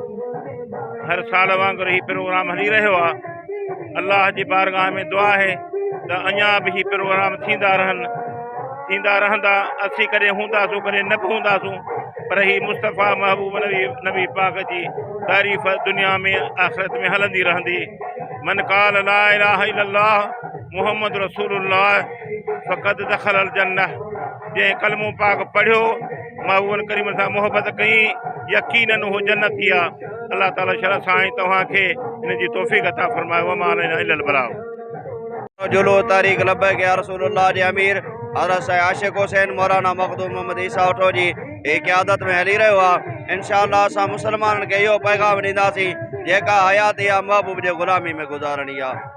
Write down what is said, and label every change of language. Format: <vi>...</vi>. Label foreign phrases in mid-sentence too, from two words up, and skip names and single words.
<sd>हर साल वांगुरु ही प्रोग्राम हली रहियो आहे। अल्लाह जी बारगाह में दुआ है त अञा बि ही प्रोग्राम थींदा रहंदा। असीं कॾहिं हूंदासूं कॾहिं न बि हूंदासूं, पर ही मुस्तफ़ा महबूब नबी पाक जी तारीफ़ दुनिया में आख़िरत में हलंदी रहंदी।</sd> <ar>من قال لا إله إلا الله محمد رسول الله فقد دخل الجنة.</ar> <sd>जंहिं कलमो पाक पढ़ियो महबूब करीम सां मोहब्बत कई यकीनन हो जन्नत थी आहे। अल्लाह ताला शरफ़ साईं तव्हांखे इन जी तौफ़ीक़ अता फ़रमाए।</sd> <ar>وما علينا إلا البلاغ.</ar> <sd>जुलूस तहरीक लब्बैक या रसूलुल्लाह जे अमीर हज़रत साईं आशिक़ हुसैन मौलाना मखदूम मोहम्मद ईसा उठो जी क़यादत में हली रहियो आहे। इंशाअल्लाह असां मुसलमाननि खे इहो पैगाम ॾींदासीं जेका हयात या महबूब जे ग़ुलामी में गुज़ारणी आहे।</sd>